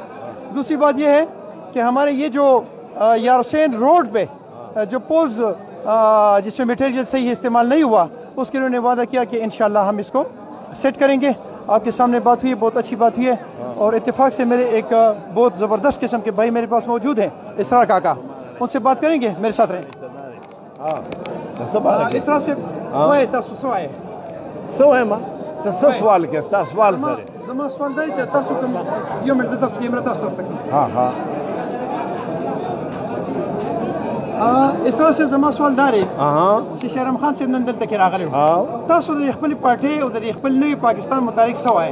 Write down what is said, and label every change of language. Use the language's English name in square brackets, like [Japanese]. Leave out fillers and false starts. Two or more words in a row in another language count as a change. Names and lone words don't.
[Urdu] دوسری بات یہ ہے کہ ہمارے یہ جو یار حسین روڈ پے جو پولز جس میں میٹیریل صحیح استعمال نہیں ہوا، اس کے لیے انہوں نے وعدہ کیا کہ انشاءاللہ ہم اس کو سیٹ کریں گے. آپ کے سامنے بات ہوئی ہے، بہت اچھی بات ہوئی ہے، اور اتفاق سے میرے ایک بہت زبردست قسم کے بھائی میرے پاس موجود ہیں، اسرار کاکا، ان سے بات کریں گے، میرے ساتھ رہیں. इसरार से [Pashto] سوال کې تاسو سوال سره زما سوال دی چې تاسو کوم یو مرزه تاسو کیمرا تاسو طرف ته ها [Urdu] اس طرح سے [Pashto] زما سوال داري چې شهرام خان صاحب نن دلته کې راغلی و، تاسو د خپل پارټي او د خپل نوي پاکستان متعلق څه وایي؟